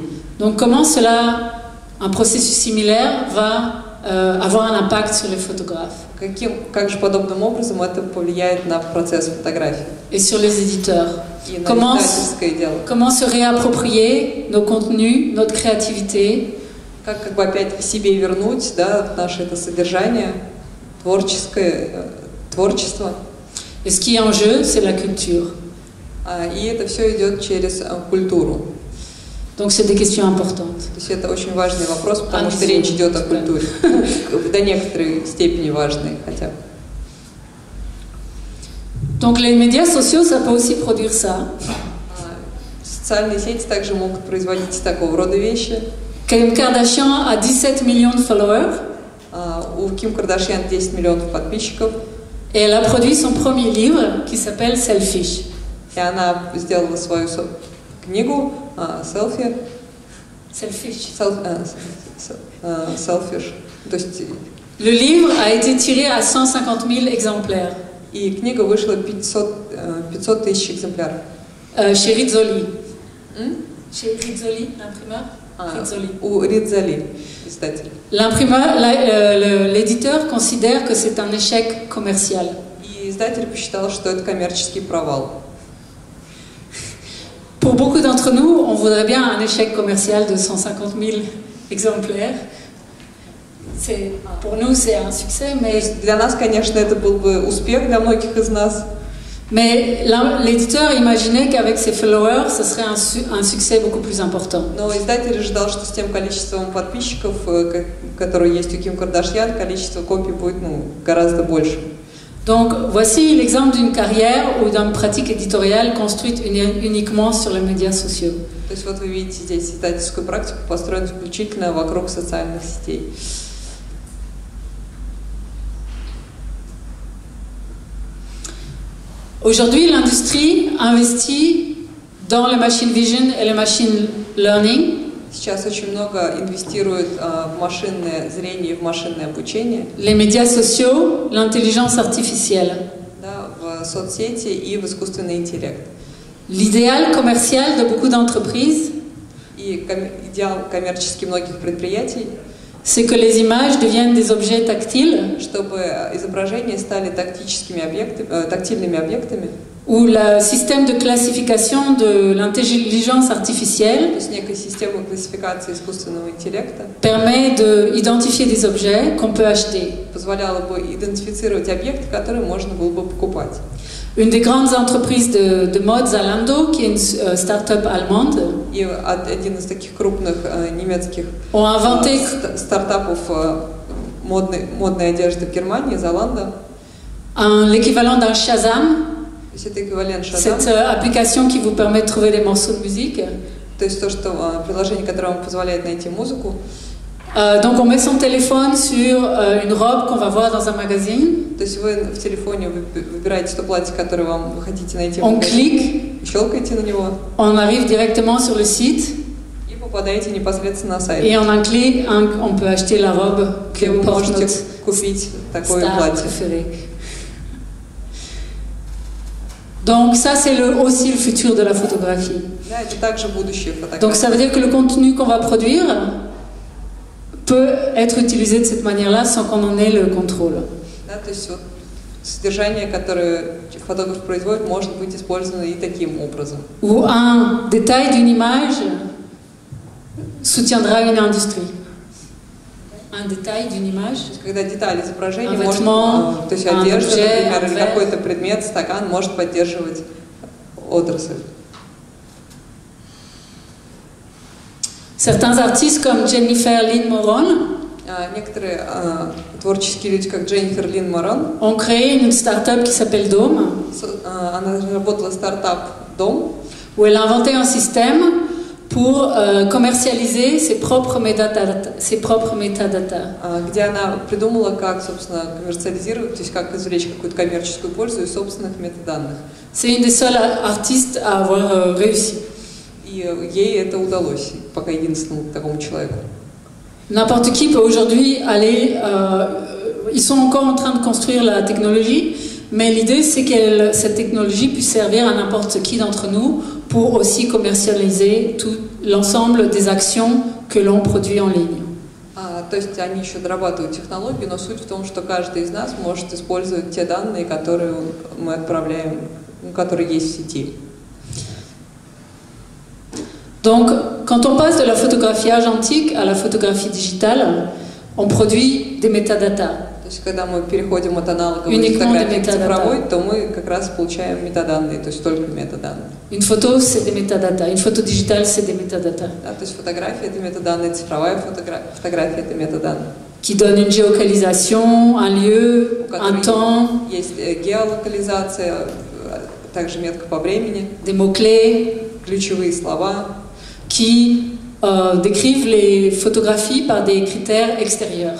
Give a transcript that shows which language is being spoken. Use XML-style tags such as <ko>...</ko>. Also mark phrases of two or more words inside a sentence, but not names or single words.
<fr>Donc comment cela, un processus similaire va avoir un impact sur les photographes</fr> <ru>Как же подобным образом это повлияет на процесс фотографии</ru> <fr>et sur les éditeurs?</fr> <ru>и на издательское дело?</ru> <fr>Comment se réapproprier nos contenus, notre créativité?</fr> <ru>Как бы опять себе вернуть, да, наше это содержание творчество.</ru> <fr>Et ce qui est en jeu, c'est la culture.</fr> <ru>И это все идет через культуру.</ru> <fr>Donc c'est des questions importantes.</fr> <ru>То есть это очень важный вопрос, потому что речь идет о культуре. До некоторой степени важной хотя бы.</ru> <fr>Donc les médias sociaux, ça peut aussi produire ça.</fr> <ru>Социальные сети также могут производить такого рода вещи.</ru> <fr>Kim Kardashian a 17 millions de followers.</fr> <ru>У Ким Кардашьян 10 миллионов подписчиков.</ru> <fr>Et elle a produit son premier livre qui s'appelle Selfish.</fr> <ru>И она сделала свою книгу «Селфи».</ru> <fr>Selfish.</fr> <ru>«Селфиш». То есть...</ru> <fr>Le livre a été tiré à 150 000 exemplaires.</fr> <ru>И книга вышла 500 тысяч экземпляров.</ru> <fr>Chez Rizzoli. Chez Rizzoli, l'imprimeur. Rizzoli.</fr> <ru>У Rizzoli, издатель.</ru> <fr>L'éditeur considère que c'est un échec commercial.</fr> <ru>И издатель посчитал, что это коммерческий провал.</ru> <fr>Pour beaucoup d'entre nous, on voudrait bien un échec commercial de 150 000 exemplaires. Pour nous, c'est un succès, mais...</fr> <ru>Для нас, конечно, это был бы успех для многих из нас.</ru> <fr>Mais l'éditeur imaginait qu'avec ses followers, ce serait un succès beaucoup plus important.</fr> <ru>Но издатель ожидал, что с тем количеством подписчиков, которые есть у Ким Кардашьян, количество копий будет гораздо больше.</ru> <fr>Donc, voici l'exemple d'une carrière ou d'une pratique éditoriale construite uniquement sur les médias sociaux.</fr> <ru>То есть вот вы видите здесь издательскую практику, построенную исключительно вокруг социальных сетей.</ru> <fr>Aujourd'hui, l'industrie investit dans le</fr> <en>machine vision</en> <fr>et le</fr> <en>machine learning.</en> <ru>Сейчас очень много инвестируют в машинное зрение и в машинное обучение.</ru> <fr>Les médias sociaux, l'intelligence artificielle.</fr> <ru>Да, в соцсети и в искусственный интеллект.</ru> <fr>L'idéal commercial de beaucoup d'entreprises,</fr> <ru>и идеал коммерчески многих предприятий,</ru> <fr>c'est que les images deviennent des objets tactiles,</fr> <ru>чтобы изображения стали тактильными объектами,</ru> <fr>où le système de classification de l'intelligence artificielle</fr> <ru>то есть некая система классификации искусственного интеллекта</ru> <fr>permet d'identifier des objets qu'on peut acheter.</fr> <ru>Позволяла бы идентифицировать объекты, которые можно было бы покупать.</ru> <fr>Une des grandes entreprises de mode, Zalando, qui est une start-up allemande,</fr> <ru>И один из таких крупных немецких</ru> <fr>ont inventé</fr> <ru>стартапов модной одежды в Германии, Zalando,</ru> <fr>l'équivalent d'un Shazam,</fr> <ru>это эквивалент Shazam,</ru> <fr>cette application qui vous permet de trouver des morceaux de musique.</fr> <ru>То есть то, что приложение, которое вам позволяет найти музыку.</ru> <fr>Donc on met son téléphone sur une robe qu'on va voir dans un magazine.</fr> <ru>То есть вы в телефоне выбираете то платье, которое вы хотите найти в</ru> <fr>On</fr> <ru>магазине,</ru> <fr>clique,</fr> <ru>щелкаете на него</ru> <fr>on arrive directement sur le site</fr> <ru>и попадаете непосредственно на сайт.</ru> <fr>et en un clic, on peut acheter la robe que</fr> <ru>Где вы</ru> <fr>porte</fr> <ru>можете</ru> <fr>notre</fr> <ru>купить такое</ru> <fr>star</fr> <ru>платье.</ru> <fr>préférée. Donc ça c'est aussi le futur de la photographie.</fr> <ru>Да, это также будущее фотографии.</ru> <fr>Donc ça veut dire que le contenu qu'on va produire peut être utilisé de cette manière-là sans qu'on en ait le contrôle.</fr> <ru>Да, то есть вот содержание, которое фотограф производит, может быть использовано и таким образом.</ru> <fr>Où un détail d'une image soutiendra une industrie. Un détail d'une image.</fr> <ru>То есть, когда деталь изображения,</ru> <fr>Un</fr> <ru>может,</ru> <fr>vêtement,</fr> <ru>то есть</ru> <fr>un</fr> <ru>одежда,</ru> <fr>objet,</fr> <ru>например,</ru> <fr>un</fr> <ru>или</ru> <fr>verre.</fr> <ru>какой-то предмет, стакан, может поддерживать отрасль.</ru> <fr>Certains artistes comme Jennifer Lynn Moron</fr> <ru>Некоторые творческие люди, как Дженнифер Лин Морон,</ru> <fr>ont créé une start-up qui s'appelle Dome,</fr> <ru>она разработала стартап «Дом»,</ru> <fr>où elle a inventé un système pour commercialiser ses propres métadatas.</fr> <ru>где она придумала, как, собственно, коммерциализировать, то есть как извлечь какую-то коммерческую пользу из собственных метаданных.</ru> <fr>C'est une des seules artistes à avoir réussi.</fr> <ru>И ей это удалось, пока единственному такому человеку.</ru> <fr>N'importe qui peut aujourd'hui aller... ils sont encore en train de construire la technologie, mais l'idée c'est que cette technologie puisse servir à n'importe qui d'entre nous pour aussi commercialiser tout l'ensemble des actions que l'on produit en ligne.</fr> <ru>То есть они еще дорабатывают технологию, но суть в том, что каждый из нас может использовать те данные, которые мы отправляем, которые есть в сети.</ru> <fr>Donc, quand on passe de la photographie argentique à la photographie digitale, on produit des métadatas.</fr> <ru>То То есть, когда мы переходим от аналоговой</ru> <fr>Uniquement des</fr> <ru>фотографии к</ru> <fr>métadatas.</fr> <ru>цифровой, то мы как раз получаем метаданные, то есть только метаданные.</ru> <fr>Une photo, c'est des métadatas. Une photo digitale, c'est des métadatas.</fr> <ru>Да, то есть фотография это метаданные, цифровая фотография это метаданные.</ru> <fr>Qui donnent une géolocalisation, un lieu, un temps,</fr> <ru>Есть геолокализация, также метка по времени,</ru> <fr>des mots-clés</fr> <ru>ключевые слова,</ru> <fr>qui décrivent les photographies par des critères extérieurs.</fr>